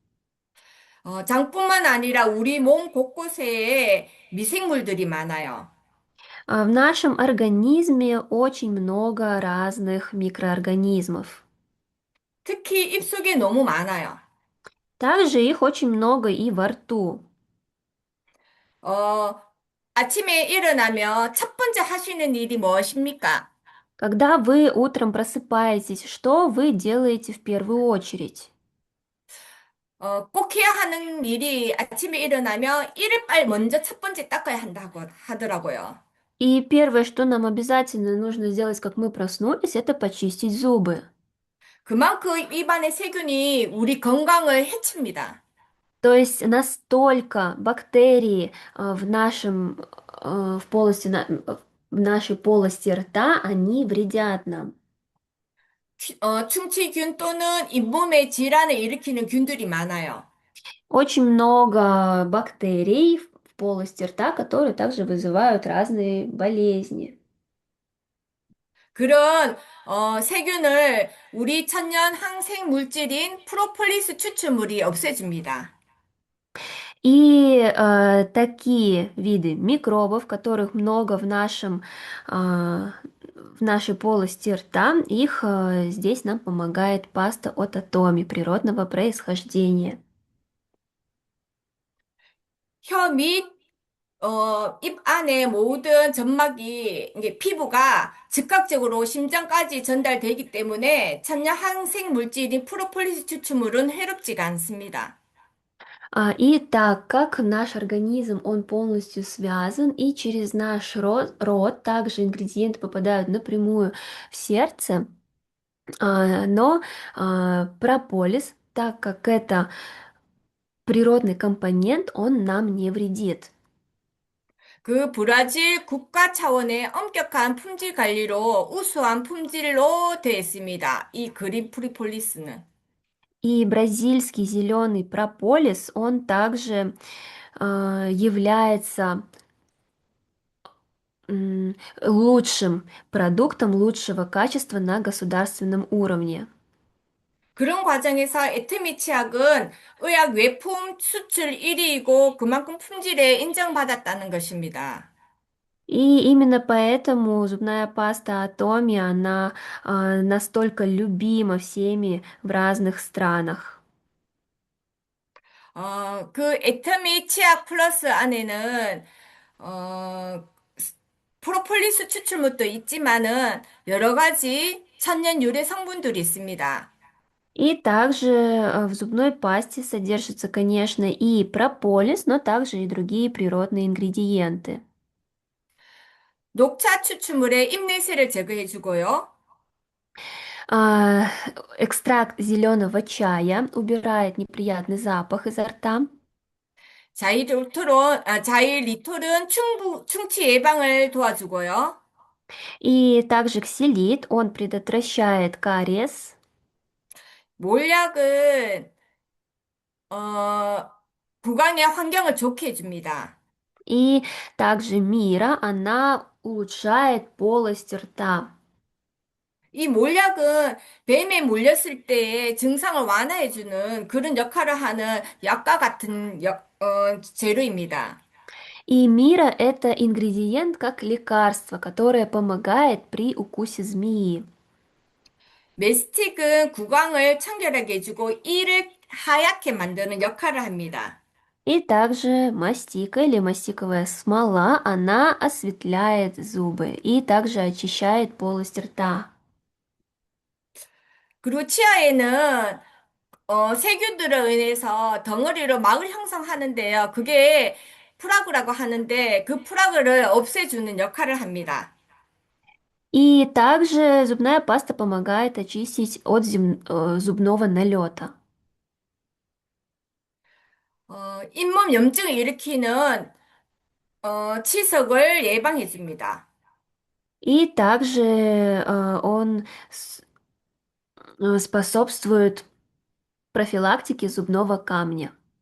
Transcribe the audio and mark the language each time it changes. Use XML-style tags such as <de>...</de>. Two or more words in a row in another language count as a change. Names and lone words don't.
<ko>장뿐만 아니라 우리 몸 곳곳에 미생물들이 많아요.</ko> <ru>В нашем организме очень много разных микроорганизмов.</ru> <ko>특히 입속에 너무 많아요.</ko> <ru>Также их очень много и во рту.</ru> <ko>어, 아침에 일어나면 첫 번째 하시는 일이 무엇입니까?</ko> <ru>Когда вы утром просыпаетесь, что вы делаете в первую очередь?</ru> <ko>꼭 해야 하는 일이 아침에 일어나면 이를 먼저 첫 번째 닦아야 한다고 하더라고요.</ko> <ru>И первое, что нам обязательно нужно сделать, как мы проснулись, это почистить зубы.</ru> <ko>그만큼 입안의 세균이 우리 건강을 해칩니다.</ko> <ru>То есть настолько бактерии в полости, в нашей полости рта, они вредят нам.</ru> <ko>충치균 또는 잇몸의 질환을 일으키는 균들이 많아요.</ko> <ru>Очень много бактерий в полости рта, которые также вызывают разные болезни.</ru> <ko>그런 세균을 우리 천연 항생 물질인 프로폴리스 추출물이 없애줍니다.</ko> <ru>И такие виды микробов, которых много в нашей полости рта, их здесь нам помогает паста от Атоми природного происхождения.</ru> <ko>혀 및, 입 안에 모든 점막이, 이게 피부가 즉각적으로 심장까지 전달되기 때문에 천연 항생 물질인 프로폴리스 추출물은 해롭지가 않습니다.</ko> <ru>И так как наш организм, он полностью связан, и через наш рот также ингредиенты попадают напрямую в сердце, но прополис, так как это природный компонент, он нам не вредит.</ru> <ko>그 브라질 국가 차원의 엄격한 품질 관리로 우수한 품질로 되어 있습니다. 이 그린 프리폴리스는.</ko> <ru>И бразильский зеленый прополис, он также является лучшим продуктом лучшего качества на государственном уровне.</ru> <ko>그런 과정에서 에트미 치약은 의약 외품 수출 1위이고 그만큼 품질에 인정받았다는 것입니다.</ko> <ru>И именно поэтому зубная паста Атоми, она настолько любима всеми в разных странах.</ru> <ko>그 에트미 치약 플러스 안에는 어, 프로폴리스 추출물도 있지만은 여러 가지 천연 유래 성분들이 있습니다.</ko> <ru>И также в зубной пасте содержится, конечно, и прополис, но также и другие природные ингредиенты.</ru> <ko>녹차 추출물에 입냄새를 제거해 주고요.</ko> <ru>А, экстракт зеленого чая убирает неприятный запах изо рта.</ru> <ko>자일리톨은 충치 예방을 도와주고요.</ko> <ru>И также ксилит, он предотвращает кариес.</ru> <ko>몰약은, 어, 구강의 환경을 좋게 해줍니다.</ko> <ru>И также мира, она улучшает полость рта.</ru> <ko>이 몰약은 뱀에 물렸을 때의 증상을 완화해주는 그런 역할을 하는 약과 같은 재료입니다.</ko> <ru>И мира– это ингредиент как лекарство, которое помогает при укусе змеи.</ru> <ko>메스틱은 구강을 청결하게 해주고 이를 하얗게 만드는 역할을 합니다.</ko> <ru>И также мастика или мастиковая смола, она осветляет зубы и также очищает полость рта.</ru> <ko>그리고 치아에는 세균들에 의해서 덩어리로 막을 형성하는데요. 그게 프라그라고 하는데 그 프라그를 없애주는 역할을 합니다.</ko> <ru>И также зубная паста помогает очистить от зубного налета.</ru> <ko>잇몸 염증을 일으키는 치석을 예방해줍니다.</ko> <ru>И также он способствует профилактике зубного камня.</ru>